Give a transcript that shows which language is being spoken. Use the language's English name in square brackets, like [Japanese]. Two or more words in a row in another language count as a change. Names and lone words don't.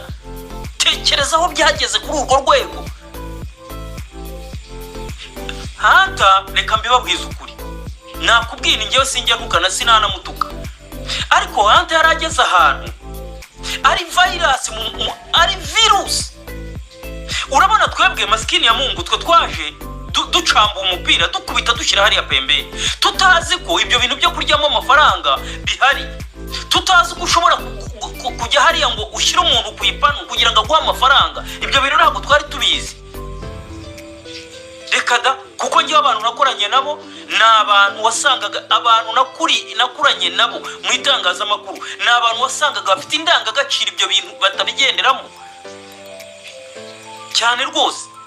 [Kinyarwanda] Tekereza aho byageze kuri urwo rwego. Anta reka mbibabwiza ukuri, nakubwira njyewe sinjya ntukana sinanamutuka, ariko Anta yarageze ahantu ari ari virus. Urabona twebwe [Swahili] maskini ya Mungu [Kinyarwanda] twe twaje ducamba umupira dukubita dushyira hariya pembe, tutazi ko ibyo bintu byo kuryamo amafaranga bihari, tutazi ko ushobora kujya hariya ngo ushyire umuntu ku ipanu kugira ngo aguhe amafaranga. Ibyo bintu ntabwo twari tubizi. Reka da, kuko njye abantu nakoranye nabo ni abantu wasangaga, abantu nakuranye nabo mu itangazamakuru ni abantu wasangaga bafite indangagaciro ibyo bintu batabigenderamo cyane rwose.